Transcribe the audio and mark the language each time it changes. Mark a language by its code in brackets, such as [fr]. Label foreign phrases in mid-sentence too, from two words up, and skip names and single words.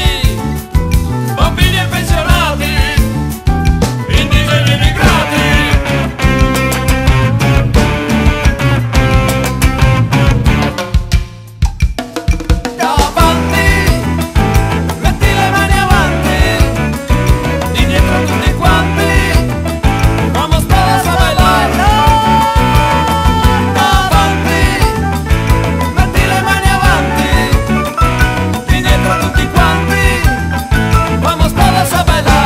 [it] Bambini e pensionati, indigeni immigrati. Davanti, metti le mani avanti, di dietro tutti quanti, [es] vamos todos a bailar. [it] Davanti, metti le mani avanti, di dietro tutti quanti, [es] vamos todos a bailar.